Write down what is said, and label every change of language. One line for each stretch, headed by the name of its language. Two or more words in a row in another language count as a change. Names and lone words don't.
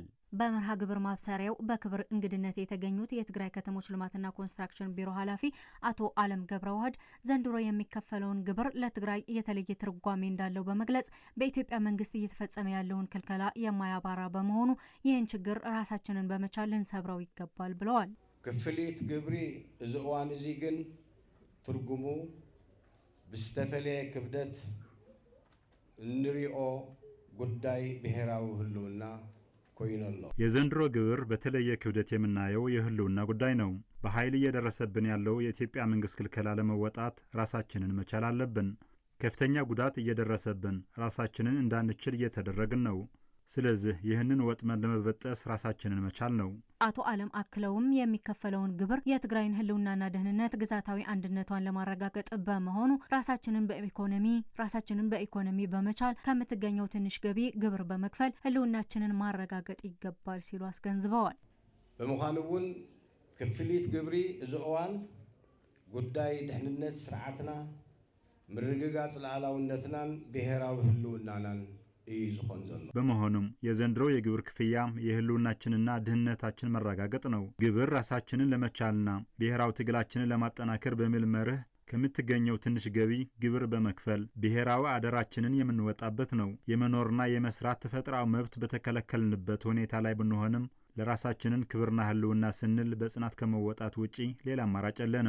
Amharic: በመርሃ ግብር ማብሰሪያው በክብር እንግድነት የተገኙት የትግራይ ከተሞች ልማትና ኮንስትራክሽን ቢሮ ኃላፊ አቶ አለም ገብረዋህድ ዘንድሮ የሚከፈለውን ግብር ለትግራይ የተለየ ትርጓሜ እንዳለው በመግለጽ በኢትዮጵያ መንግስት እየተፈጸመ ያለውን ክልከላ የማያባራ በመሆኑ ይህን ችግር ራሳችንን በመቻል ልንሰብረው ይገባል ብለዋል።
Tigrinya: ክፍሊት ግብሪ እዚ እዋን እዚ ግን ትርጉሙ ብዝተፈለየ ክብደት እንሪኦ ጉዳይ ብሔራዊ ህልውና ኮይነሎ።
Amharic: የዘንድሮ ግብር በተለየ ክብደት የምናየው የህልውና ጉዳይ ነው። በኃይል እየደረሰብን ያለው የኢትዮጵያ መንግስት ክልከላ ለመወጣት ራሳችንን መቻል አለብን። ከፍተኛ ጉዳት እየደረሰብን ራሳችንን እንዳንችል እየተደረግን ነው። ስለዚህ ይህንን ወጥመን ለመበጠስ ራሳችንን መቻል ነው። አቶ አለም አክለውም የሚከፈለውን ግብር የትግራይን ህልውናና ደህንነት ግዛታዊ አንድነቷን ለማረጋገጥ በመሆኑ ራሳችንን በኢኮኖሚ በመቻል ከምትገኘው ትንሽ ገቢ ግብር በመክፈል ህልውናችንን ማረጋገጥ ይገባል ሲሉ አስገንዝበዋል።
Tigrinya: በመሆኑ እውን ክፍሊት ግብሪ እዚ እዋን ጉዳይ ድሕንነት ስርዓትና ምርግጋጽ ሉዓላውነትናን ብሔራዊ ህልውናናን
Amharic: በመሆኑም የዘንድሮ የግብር ክፍያ የህልውናችንና ድህነታችን መረጋገጥ ነው። ግብር ራሳችንን ለመቻልና ብሔራዊ ትግላችንን ለማጠናከር በሚል መርህ ከምትገኘው ትንሽ ገቢ ግብር በመክፈል ብሔራዊ አደራችንን የምንወጣበት ነው። የመኖርና የመስራት ተፈጥሯዊ መብት በተከለከልንበት ሁኔታ ላይ ብንሆንም ለራሳችንን ክብርና ህልውና ስንል በጽናት ከመወጣት ውጪ ሌላ አማራጭ የለንም።